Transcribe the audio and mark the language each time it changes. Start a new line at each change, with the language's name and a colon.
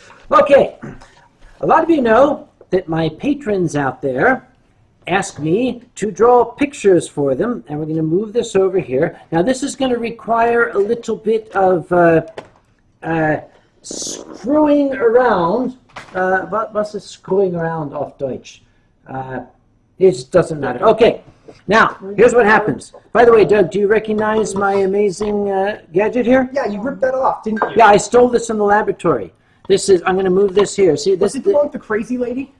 English: Okay, a lot of you know that my patrons out there ask me to draw pictures for them, and we're going to move this over here. Now, this is going to require a little bit of screwing around.
German: Was ist
English: screwing around
German: auf Deutsch?
English: It doesn't matter. Okay, now, here's what happens. By the way, Doug, do you recognize my amazing gadget here? Yeah, you ripped that off, didn't you? Yeah, I stole this from the laboratory. This is, I'm going to move this here. See, this Was it the one with the crazy lady?